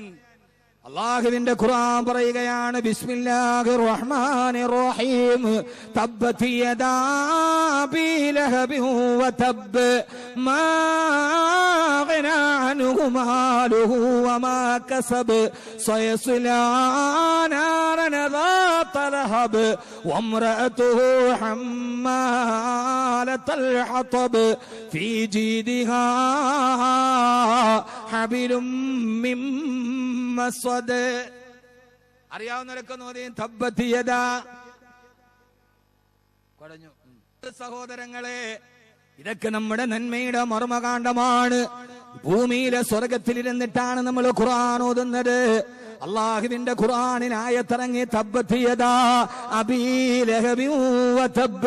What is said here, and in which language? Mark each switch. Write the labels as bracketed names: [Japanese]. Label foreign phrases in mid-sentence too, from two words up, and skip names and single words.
[Malayalam] അല്ലാഹുവിന്റെ ഖുർആൻ പറയുകയാണ്, [Arabic] بسم الله الرحمن الرحيم تبت يدا أبي لهب وتب ما أغنى عنه ماله وما كسب سيصلى نارا ذات لهب وامرأته حمالة الحطب في جيدها حبل من مسد. [Malayalam] അറിയാവുന്നവരൊക്കെ നോക്കി [Arabic] تبت يدا [Malayalam] പറഞ്ഞു. സഹോദരങ്ങളെ, ഇതൊക്കെ നമ്മുടെ നന്മയുടെ മർമ്മകാണ്ഡമാണ്. ഭൂമിയിലെ സ്വർഗത്തിലിരുന്നിട്ടാണ് നമ്മൾ ഖുർആൻ ഓതുന്നത്. അള്ളാഹുവിന്റെ ഖുർആനിൽ ആയത്തിറങ്ങി [Arabic] تبت يدا أبي لهب وتب.